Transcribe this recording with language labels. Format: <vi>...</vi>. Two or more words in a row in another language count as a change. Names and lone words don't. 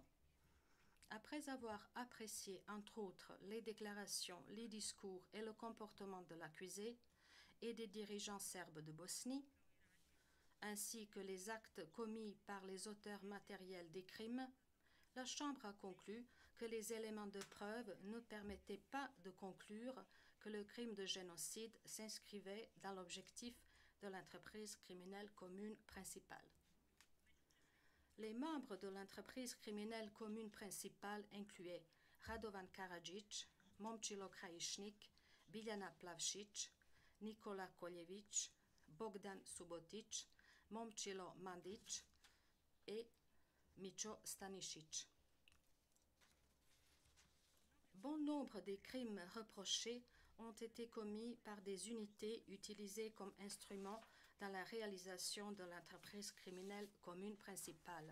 <fr>Après avoir apprécié, entre autres, les déclarations, les discours et le comportement de l'accusé et des dirigeants serbes de Bosnie, ainsi que les actes commis par les auteurs matériels des crimes, la Chambre a conclu que les éléments de preuve ne permettaient pas de conclure que le crime de génocide s'inscrivait dans l'objectif de l'entreprise criminelle commune principale. Les membres de l'entreprise criminelle commune principale incluaient Radovan Karadzic, Momčilo Krajišnik, Biljana Plavšić, Nikola Koljević, Bogdan Subotić, Momčilo Mandić et Micho Stanišić. Bon nombre des crimes reprochés ont été commis par des unités utilisées comme instruments dans la réalisation de l'entreprise criminelle commune principale.</fr>